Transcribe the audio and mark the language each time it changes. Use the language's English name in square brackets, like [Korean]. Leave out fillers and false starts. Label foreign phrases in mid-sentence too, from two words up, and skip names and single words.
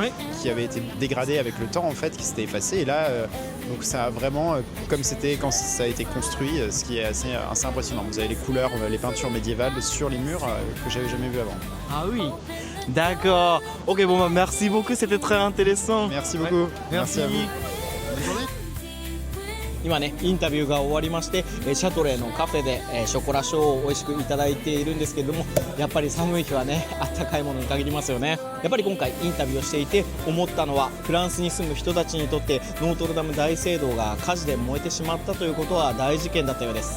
[French] qui avaient été dégradées avec le temps en fait, qui s'étaient effacées. Et là, donc ça a vraiment, comme c'était quand ça a été construit, ce qui est assez impressionnant. Vous avez les couleurs, les peintures médiévales sur les murs que j'avais jamais vu avant. Ah oui. D'accord. Ok, bon bah merci beaucoup, c'était très intéressant. Merci beaucoup. Merci. Merci à vous. Bonne journée. [Japanese] 今ねインタビューが終わりましてシャトレーのカフェでショコラショーを美味しくいただいているんですけれども、やっぱり寒い日はねあったかいものに限りますよね。やっぱり今回インタビューをしていて思ったのは、フランスに住む人たちにとってノートルダム大聖堂が火事で燃えてしまったということは大事件だったようです。